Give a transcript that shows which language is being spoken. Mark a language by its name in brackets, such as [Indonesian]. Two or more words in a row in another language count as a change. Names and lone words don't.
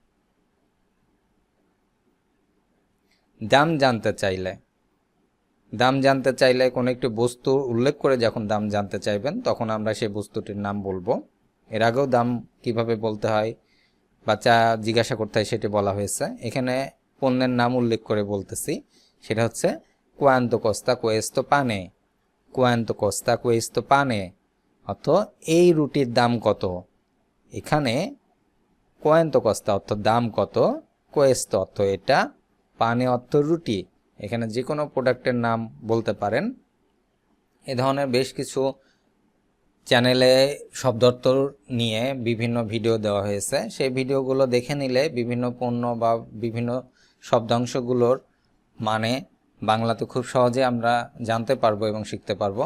[Bangla] দাম জানতে চাইলে, দাম জানতে চাইলে কোনো একটি বস্তু উল্লেখ করে যখন দাম জানতে চাইবেন তখন আমরা সেই বস্তুটির নাম বলবো। এর আগেও দাম কিভাবে বলতে হয় বা চা জিজ্ঞাসা করতে হয় সেটি বলা হয়েছে। এখানে পণ্যের নাম উল্লেখ করে বলতেছি, সেটা হচ্ছে [Italian] quanto costa questo pane, quanto costa questo pane [Bangla] অর্থ এই রুটির দাম কত। এখানে [Italian] quanto costa [Bangla] অর্থ দাম কত, questo অর্থ এটা, পানে অর্থ রুটি। এখানে যে কোনো প্রোডাক্টের নাম বলতে পারেন। এ ধরনের বেশ কিছু চ্যানেলে শব্দার্থ নিয়ে বিভিন্ন ভিডিও দেওয়া হয়েছে, সেই ভিডিওগুলো দেখে নিলে বিভিন্ন পণ্য বা বিভিন্ন শব্দাংশগুলোর মানে বাংলাতে খুব সহজে আমরা জানতে পারবো এবং শিখতে পারবো।